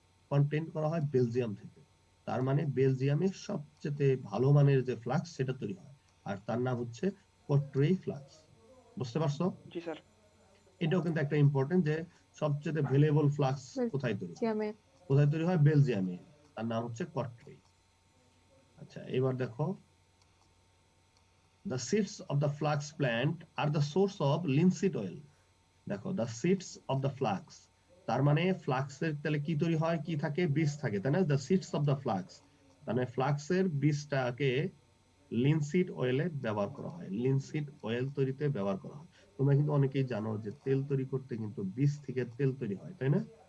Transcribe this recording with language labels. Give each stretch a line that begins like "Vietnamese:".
Bangla: Content করা হয় Belgium থেকে। তার মানে বেলজিয়ামে সবচেয়ে ভালো মানের যে ফ্লাক্স সেটা তৈরি হয়, আর তার নাম হচ্ছে কট্রেই ফ্লাক্স। বুঝতে পারছো? জি স্যার। এটাও কিন্তু একটা ইম্পর্টেন্ট যে সবচেয়ে ভ্যালুয়েবল ফ্লাক্স কোথায় তৈরি হয়? বেলজিয়ামে। কোথায় তৈরি হয়? বেলজিয়ামে। তার নাম হচ্ছে কট্রেই। আচ্ছা এবার দেখো,
English: the seeds of the flax plant are the source of linseed oil.
Bangla: দেখো
English: the seeds of the flax,
Bangla: তার মানে ফ্লাক্সের তাহলে কি তৈরি হয়? কি থাকে? বীজ থাকে, তাই না?
English: the seeds of the flax,
Bangla: মানে ফ্লাক্সের বীজটাকে লিনসিড অয়েলে ব্যবহার করা হয়, লিনসিড অয়েল তৈরিতে ব্যবহার করা হয়। তোমরা কিন্তু অনেকেই জানো যে তেল তৈরি করতে কিন্তু বীজ থেকে তেল তৈরি হয়, তাই না?